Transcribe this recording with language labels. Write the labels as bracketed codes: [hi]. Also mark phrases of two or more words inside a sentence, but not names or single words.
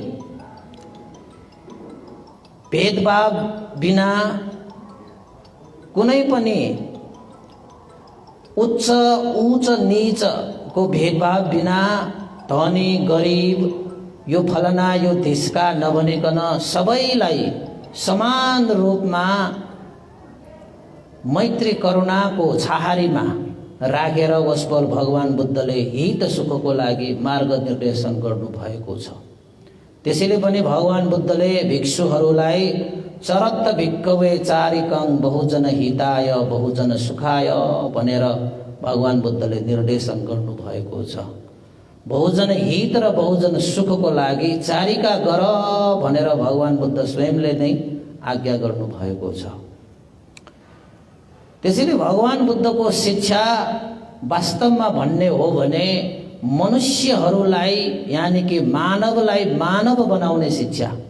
[ne] भेदभाव बिना, कुनै पनि उच्च उच्च नीचको भेदभाव बिना, धनी गरिब यो फलना यो त्यसका नभनिकन सबैलाई समान रूपमा मैत्री करुणाको छाहारीमा राखेर वस्पल भगवान बुद्धले हित सुखको लागि मार्गनिर्देशन गर्नुभएको छ। त्यसैले पनि भगवान बुद्धले भिक्षुहरूलाई [pi] चरत्त भिक्खवे चारिकं बहुजन हिताय बहुजन सुखाय [ne] भनेर भगवान बुद्धले निर्देशन गर्नुभएको छ। बहुजन हित र बहुजन सुखको लागि चारिका गर भनेर भगवान बुद्ध स्वयंले नै आज्ञा गर्नुभएको छ। त्यसैले भगवान बुद्धको शिक्षा वास्तवमा भन्ने हो भने मनुष्यहरूलाई यानी कि मानवलाई मानव बनाउने शिक्षा।